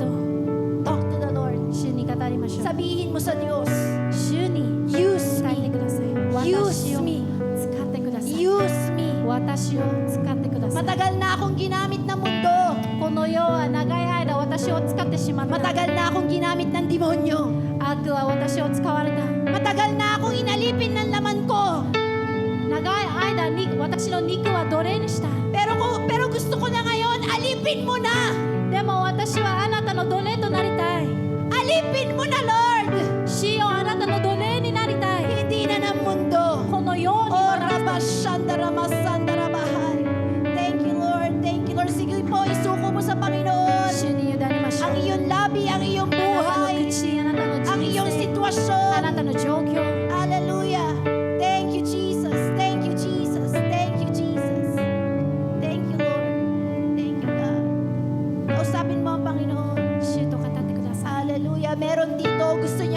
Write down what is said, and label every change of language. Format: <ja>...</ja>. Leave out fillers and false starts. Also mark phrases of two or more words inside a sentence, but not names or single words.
<en>Talk to the Lord.</en> <ja>主に語りましょう。</ja> <tl>Sabihin mo sa Diyos,</tl> <ja>主に</ja> <en>use</en> <ja>伝えて</ja> <en>me,</en> <ja>ください。</ja> <en>use</en> <ja>私を</ja> <en>me,</en> <ja>使ってください。</ja> <en>use me.</en> <ja>私を使ってください。</ja> <tl>Matagal na akong ginamit ng mundo.</tl> <ja>この世は長い間私を使ってしまった。</ja> <tl>Matagal na akong ginamit ng demonyo.</tl> <ja>悪は私を使われた。</ja> <tl>Matagal na akong inalipin ng laman ko.</tl> <ja>長い間に私の肉は奴隷にした。</ja> <tl>Pero gusto ko na ngayon, alipin mo na.</tl> <ja>でも私はあなたの奴隷となりたい。</ja> <tl>Alipin mo na, Lord.</tl> <ja>主よあなたの奴隷になりたい。</ja> <tl>Hindi na ng mundo.</tl> <ja>この世に Oh, rabashandaramasandarabahai.</ja> <en>Thank you, Lord. Thank you, Lord.</en> <tl>Sige po, isuko mo sa Panginoon.</tl> <ja>主に委ねましょう。</ja> <tl>Ang iyong labi, ang iyong</tl> <ja>あなたの</ja> <tl>buhay,</tl> <ja>口、あなたの</ja> <tl>ang</tl> <ja>人</ja> <tl>iyong</tl> <ja>生、あ</ja> <tl>sitwasyon.</tl> <ja>なたの状況。</ja> <en>Hallelujah. Thank you, Jesus. Thank you, Jesus. Thank you, Jesus. Thank you, Lord. Thank you, God.</en> <tl>Kausapin mo ang Panginoon.</tl> <ja>主と語ってください。</ja> <tl>Hallelujah. Meron dito</tl>